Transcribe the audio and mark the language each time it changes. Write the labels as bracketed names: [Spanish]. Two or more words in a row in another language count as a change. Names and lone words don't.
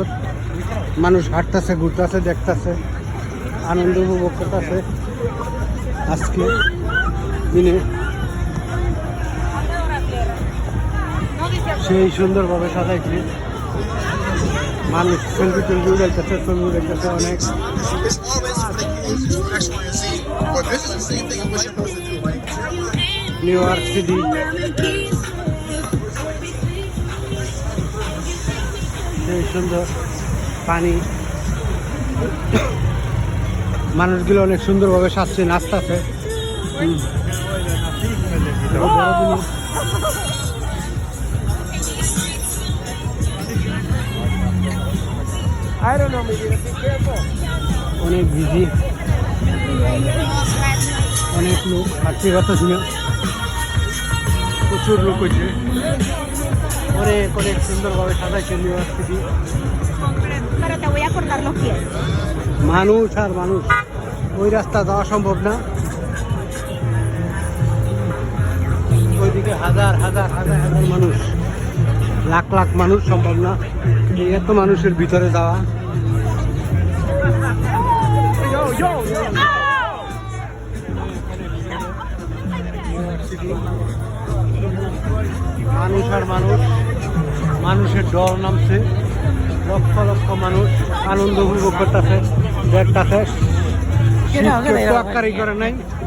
[Bangla] মানুষ হাঁটতেছে, ঘুরতেছে, দেখতেছে, আনন্দ উপভোগ করতেছে আজকে দিনে। সেই সুন্দরভাবে সাজাইছে, মানুষ সেলফি টেলফি উঠাইতেছে, ছবি উঠাইতেছে অনেক। [English] It's always fake news that you actually see. But this is the same thing you wish a person do, right? [Bangla] নিউ ইয়র্ক সিটি, সেই সুন্দর পানি, মানুষগুলো অনেক সুন্দরভাবে সাজছে, নাচতেছে। অনেক বিজি, অনেক লোক হাঁটতে পারতেছি না, প্রচুর লোক হয়েছে, অনেক অনেক সুন্দরভাবে সাজাইছে নিউ ইয়র্ক সিটি। [Spanish] Pero te voy a cortar los pies. [Bangla] মানুষ আর মানুষ, ওই রাস্তা যাওয়া সম্ভব না, ওইদিকে হাজার হাজার হাজার হাজার মানুষ, লাখ লাখ মানুষ, সম্ভব না এই এত মানুষের ভিতরে যাওয়া। মানুষ আর মানুষ, মানুষের ডর নামছে, লক্ষ লক্ষ মানুষ আনন্দ উপভোগ করতেছে, দেখতেছে, তোয়াক্কারি করে নাই।